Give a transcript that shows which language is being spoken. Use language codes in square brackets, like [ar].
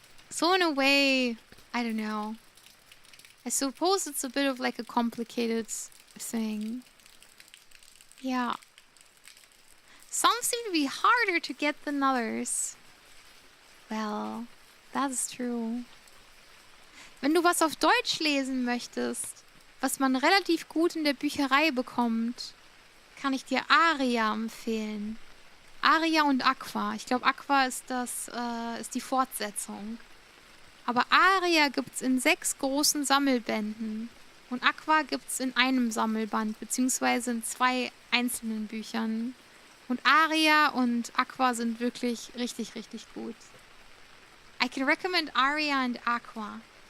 [en] So in a way, I don't know. I suppose it's a bit of like a complicated thing. Yeah. Some seem to be harder to get than others. Well, that's true. [de] Wenn du was auf Deutsch lesen möchtest, was man relativ gut in der Bücherei bekommt, kann ich dir Aria empfehlen. Aria und Aqua. Ich glaube, Aqua ist ist die Fortsetzung. Aber Aria gibt's in 6 großen Sammelbänden. Und Aqua gibt's in einem Sammelband, beziehungsweise in 2 einzelnen Büchern. Und Aria und Aqua sind wirklich richtig, richtig gut. [en] I can recommend Aria and Aqua.